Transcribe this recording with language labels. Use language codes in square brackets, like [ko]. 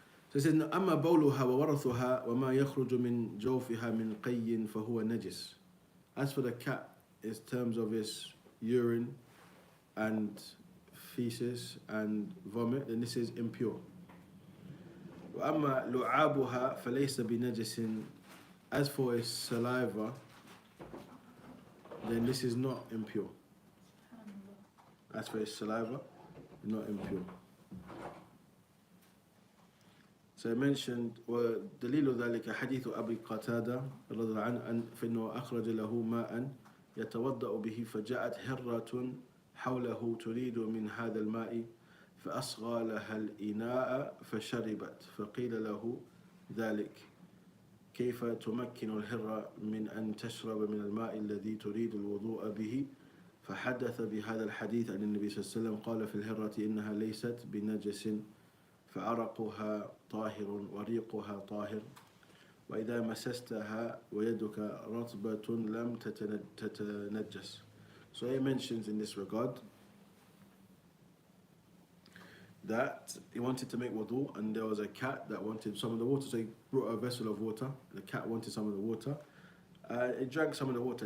[en] So it says, [ar] أما بولها وورثها وما يخرج من جوفها من قي فهو نجس. [en] As for the cat, in terms of its urine and feces and vomit, then this is impure. [ar] وأما لعابها فليس بنجس. [en] As for its saliva, then this is not impure. As for its saliva, not impure. So I mentioned [ar] ودليل ذلك حديث أبي قتادة رضي الله عنه فإنه أخرج له ماء يتوضأ به فجاءت هرة حوله تريد من هذا الماء فأصغى لها الإناء فشربت فقيل له ذلك كيف تمكن الهرة من أن تشرب من الماء الذي تريد الوضوء به فحدث بهذا الحديث عن النبي صلى الله عليه وسلم قال في الهرة إنها ليست بنجس فعرقها طاهر وريقها طاهر وإذا مسستها ويدك رطبة لم تتنجس. [en] So he mentions in this regard that he wanted to make wudu and there was a cat that wanted some of the water, so he brought a vessel of water. The cat wanted some of the water. It drank some of the water.